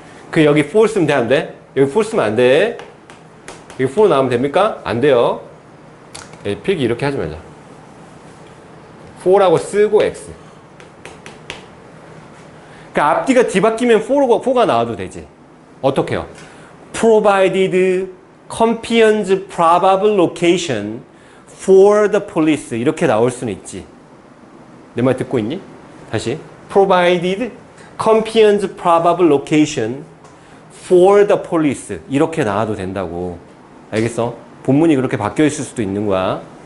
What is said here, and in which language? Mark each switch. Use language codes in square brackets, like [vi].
[ko] 그 여기 false면 돼, 안 돼? 여기 false면 안 돼. 여기 false 나오면 됩니까? 안 돼요. 필기 이렇게 하지 말자. for라고 쓰고 x. 그러니까 앞뒤가 뒤바뀌면 4가 나와도 되지. 어떻게 해요? [en] provided compion's probable location for the police. [ko] 이렇게 나올 수는 있지. 내 말 듣고 있니? 다시. [en] provided compion's probable location for the police. [ko] 이렇게 나와도 된다고. 알겠어? 본문이 그렇게 바뀌어 있을 수도 있는 거야.